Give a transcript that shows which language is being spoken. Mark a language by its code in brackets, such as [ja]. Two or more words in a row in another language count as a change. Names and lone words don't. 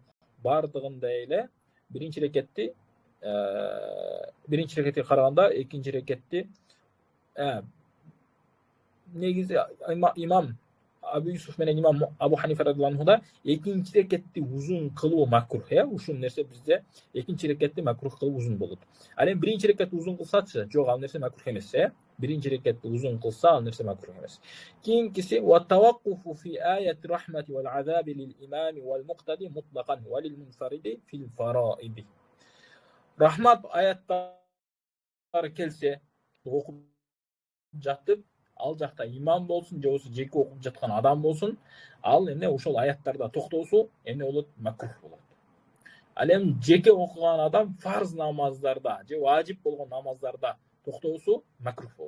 [ky] Бардыгында эле биринчи рекетке караганда экинчи рекетти негизи имам Абу Юсуф менен имам Абу Ханифа радиллаху анхуда экинчи рекетти узун кылуу макрух. Ушул нерсе бизде экинчи рекетти макрух кылуу узун болот. Ал эми биринчи рекетти узун кылсачы, жок, ал нерсе макрух эмес. Биринчи рекетти узун кылса, ал нерсе макрух эмес. [ar] Кийинкиси وتوقفه في آية رحمة والعذاب للإمام والمقتدي مطلقا وللمنفرد في الفرائض. [ky] Рахмат аяттары келсе, окуп жатып, ал жакта имам болсун, же болбосо жеке окуп жаткан адам болсун, ал эмне ошол аяттарда токтоосу эмне болот? Макрух болот. Ал эми жеке окуган адам фарз намаздарда же важип болгон намаздарда токтоосу макрух болот.